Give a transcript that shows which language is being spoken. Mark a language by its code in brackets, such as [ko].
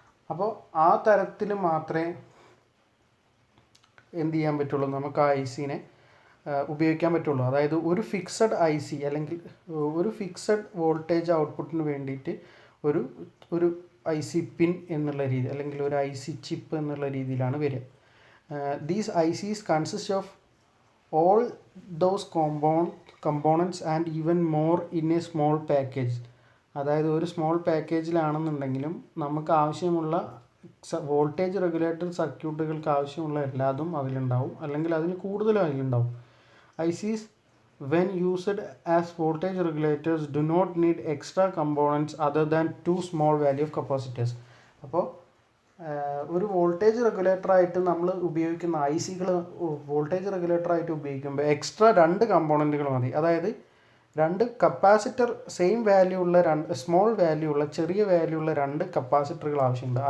[ml] അപ്പോൾ ആ തരത്തിൽ മാത്രമേ എന്ത് ചെയ്യാൻ പറ്റുള്ളൂ, നമുക്ക് ആ ഐ സിനെ ഉപയോഗിക്കാൻ പറ്റുള്ളൂ. അതായത് ഒരു ഫിക്സഡ് ഐ സി അല്ലെങ്കിൽ ഒരു ഫിക്സഡ് വോൾട്ടേജ് ഔട്ട്പുട്ടിന് വേണ്ടിയിട്ട് ഒരു ഐ സി പിൻ എന്നുള്ള രീതി അല്ലെങ്കിൽ ഒരു ഐ സി ചിപ്പ് എന്നുള്ള രീതിയിലാണ് വരിക. [en] These ICs consist of all those components and even more in a small package. [ml] അതായത് ഒരു സ്മോൾ പാക്കേജിലാണെന്നുണ്ടെങ്കിലും നമുക്ക് ആവശ്യമുള്ള വോൾട്ടേജ് റെഗുലേറ്റർ സർക്യൂട്ടുകൾക്ക് ആവശ്യമുള്ള എല്ലാതും അതിലുണ്ടാവും, അല്ലെങ്കിൽ അതിൽ കൂടുതലും അതിലുണ്ടാവും. [en] ICs when used as voltage regulators do not need extra components other than two small value of capacitors. [ml] അപ്പോൾ ഒരു വോൾട്ടേജ് റെഗുലേറ്ററായിട്ട് നമ്മൾ ഉപയോഗിക്കുന്ന ICകൾ വോൾട്ടേജ് റെഗുലേറ്ററായിട്ട് ഉപയോഗിക്കുമ്പോൾ എക്സ്ട്രാ 2 കമ്പോണൻറ്റുകൾ മതി. അതായത് 2 കപ്പാസിറ്റർ സെയിം വാല്യൂ ഉള്ള സ്മോൾ വാല്യൂ ഉള്ള ചെറിയ വാല്യൂ ഉള്ള 2 കപ്പാസിറ്ററുകൾ ആവശ്യമുണ്ട്.